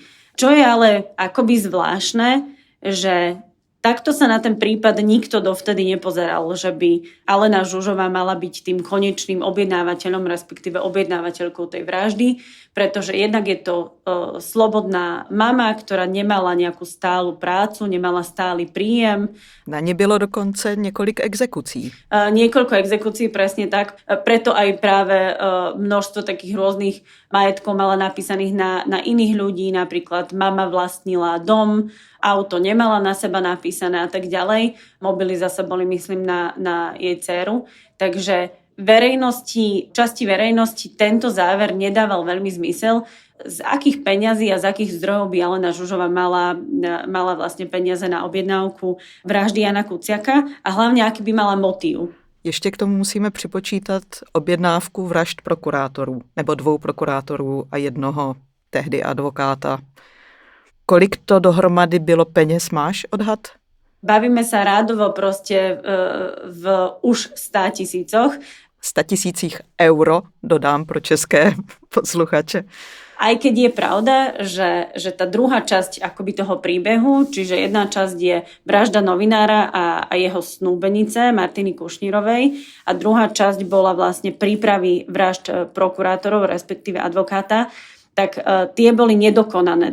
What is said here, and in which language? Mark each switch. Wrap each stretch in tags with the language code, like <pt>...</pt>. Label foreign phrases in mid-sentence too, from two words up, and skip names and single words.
<sk>Čo je ale akoby zvláštne, že takto sa na ten prípad nikto dovtedy nepozeral, že by Alena Žužová mala byť tým konečným objednávateľom, respektíve objednávateľkou tej vraždy, pretože jednak je to slobodná mama, ktorá nemala nejakú stálu prácu, nemala stály príjem.</sk> <cs>Na ne bylo dokonce několik exekucí.</cs> <sk>Niekoľko exekúcií, presne tak. Preto aj práve množstvo takých rôznych majetkov mala napísaných na iných ľudí. Napríklad mama vlastnila dom, auto nemala na seba napísané a tak ďalej. Mobily zase boli, myslím, na jej dceru. Takže časti verejnosti tento záver nedával veľmi zmysel. Z akých peňazí a z akých zdrojov by Alena Žužová mala vlastne peniaze na objednávku vraždy Jána Kuciaka a hlavne aký by mala motív.</sk> <cs>Ještě k tomu musíme připočítat objednávku vražd prokurátorů, nebo 2 prokurátorů a jednoho tehdy advokáta. Kolik to dohromady bylo peněz, máš odhad?</cs> <sk>Bavíme sa rádovo proste v už 100 000.</sk> <cs>100 000 euro, dodám pro české posluchače.</cs> <sk>Aj keď je pravda, že tá druhá časť akoby toho príbehu, čiže jedna časť je vražda novinára a jeho snúbenice Martiny Kušnírovej a druhá časť bola vlastne prípravy vražd prokurátorov, respektíve advokáta, tak tie boli nedokonané.</sk>